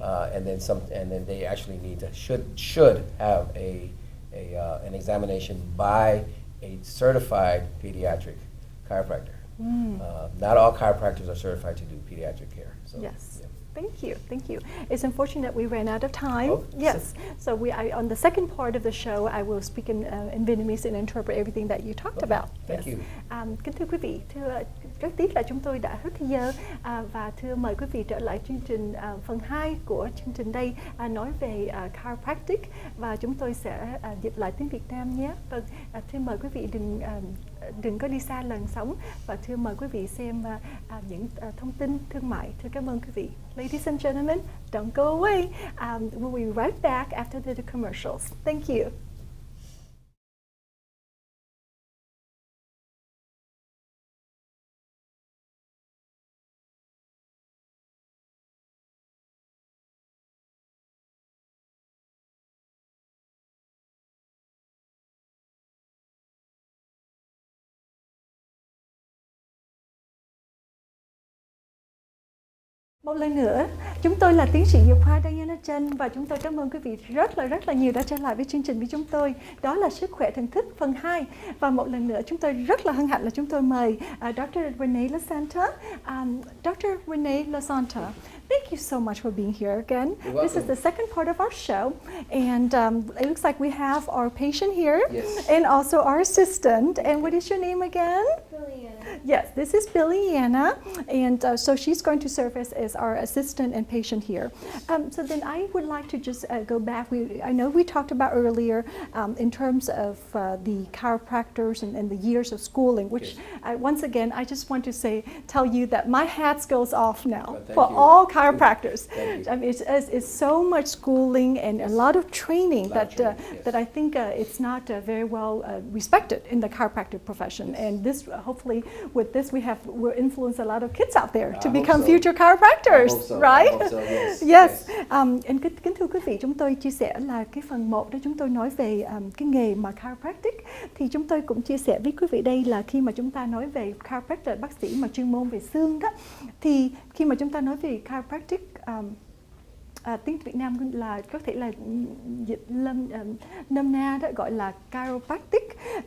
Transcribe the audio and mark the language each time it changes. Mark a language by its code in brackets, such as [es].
[en] And then they actually should have an examination by a certified pediatric chiropractor. Not all chiropractors are certified to do pediatric care. So, Yes. yeah. Thank you, thank you. It's unfortunate we ran out of time. Oh, Yes, so on the second part of the show, I will speak in Vietnamese and interpret everything that you talked Okay, about. thank you. [vi] Kính thưa quý vị, rất tiếc là chúng tôi đã hết thời giờ và thưa mời quý vị trở lại chương trình phần 2 của chương trình đây nói về chiropractic và chúng tôi sẽ dịch lại tiếng Việt Nam nhé. Vâng, thưa mời quý vị đừng có đi xa lần sống và thưa mời quý vị xem những thông tin thương mại. Thưa cảm ơn quý vị. [en] Ladies and gentlemen, don't go away. We'll be right back after the commercials. Thank you. [vi] Một lần nữa, chúng tôi là tiến sĩ dược khoa Diana Trân và chúng tôi cảm ơn quý vị rất là nhiều đã trở lại với chương trình với chúng tôi. Đó là Sức khỏe thần thức phần 2. Và một lần nữa chúng tôi rất là hân hạnh là chúng tôi mời Dr. Renee Lasanta. Dr. [en] Renee Lasanta, thank you so much for being here again. This is the second part of our show, and it looks like we have our patient here, Yes. and also our assistant. And what is your name again? Yes, this is Billiana, and so she's going to serve as our assistant and patient here. So then I would like to just go back. I know we talked about earlier in terms of the chiropractors and the years of schooling, which once again, I just want to tell you that my hat goes off now for all chiropractors. I mean, it's so much schooling and a lot of training that I think it's not very well respected in the chiropractic profession. And this, hopefully, with this, we'll influence a lot of kids out there to become future chiropractors, right? Yes. [vi] Kính thưa quý vị, chúng tôi chia sẻ là cái phần 1 đó chúng tôi nói về cái nghề mà chiropractic, thì chúng tôi cũng chia sẻ với quý vị đây là khi mà chúng ta nói về chiropractor, bác sĩ mà chuyên môn về xương đó, thì khi mà chúng ta nói về chiropractic, tiếng Việt Nam là có thể là dịch nôm na đó gọi là chiropractic.